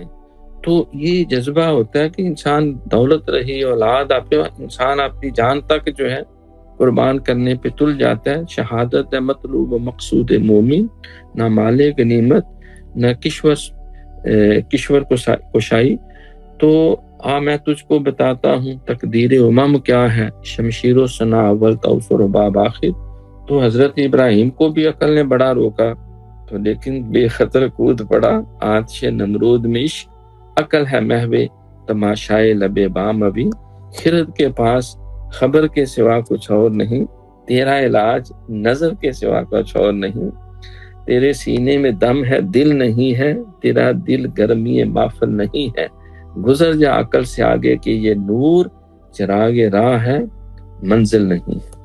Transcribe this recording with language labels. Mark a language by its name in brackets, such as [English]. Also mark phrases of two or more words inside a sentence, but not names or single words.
[Urdu] تو یہ جذبہ ہوتا ہے کہ انسان دولت رہی اولاد انسان اپنی جان تک جو ہے قربان کرنے پہ تل جاتا ہے۔ شہادت ہے مطلوب و مقصود مومن، نہ مال غنیمت نہ کشور کشائی۔ تو میں تجھ کو بتاتا ہوں تقدیر امم کیا ہے، شمشیر و ثنا اول توفر و باب آخر۔ تو حضرت ابراہیم کو بھی عقل نے بڑا روکا، تو لیکن بے خطر کود پڑا آتش نمرود میں عشق، عقل ہے محو تماشائے لب بام ابھی، خرد کے پاس خبر کے سوا کچھ اور نہیں، تیرا علاج نظر کے سوا کچھ اور نہیں، تیرے سینے میں دم ہے دل نہیں ہے، تیرا دل گرمی محفل نہیں ہے، گزر جا عقل سے آگے کہ یہ نور چراغ راہ ہے منزل نہیں۔